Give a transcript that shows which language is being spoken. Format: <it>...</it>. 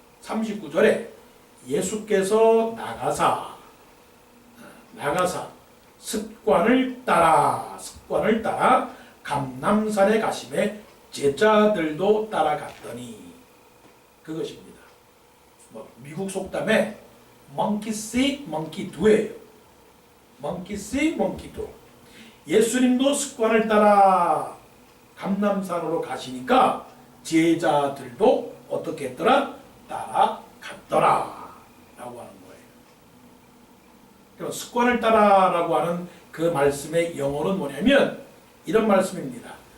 <ko>39절에 예수께서 나가사 습관을 따라 감람산에 가심에 제자들도 따라갔더니 그것입니다. 미국 속담에</ko> <en>monkey see, monkey do</en> <ko>예요.</ko> <en>monkey see, monkey do.</en> <ko>예수님도 습관을 따라 감람산으로 가시니까 제자들도 어떻게 했더라? 따라갔더라 라고 하는 거예요. 그럼 습관을 따라라고 하는 그 말씀의 영어는 뭐냐면 이런 말씀입니다.</ko>